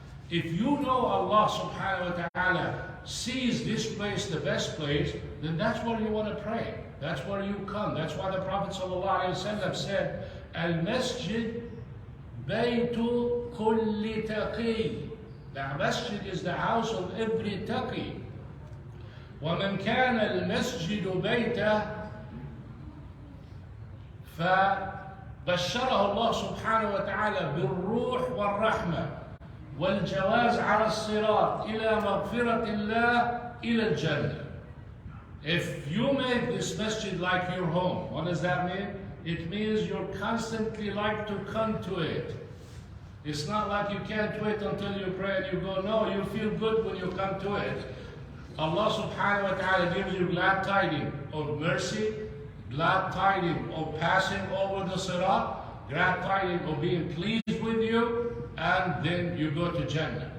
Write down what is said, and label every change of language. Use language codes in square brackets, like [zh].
[en] If you know Allah subhanahu wa ta'ala sees this place the best place, then that's where you want to pray. That's where you come. That's why the Prophet sallallahu alaihi wasallam said, [ar] Al-Masjid Baytu Kulli Taqi. [en] The masjid is the house of every taqi. [ar] وَمَنْ كَانَ الْمَسْجِدُ بَيْتَهُ فبشره الله سبحانه وتعالى بالروح والرحمة والجواز على الصراط إلى مغفرة الله إلى الجنة. [en] If you make this masjid like your home, what does that mean? It means you're constantly like to come to it. It's not like you can't wait until you pray and you go, no, you feel good when you come to it. Allah subhanahu wa ta'ala gives you glad tidings of mercy, glad tidings of passing over the sirat, glad tidings of being pleased with you, and then you go to Jannah.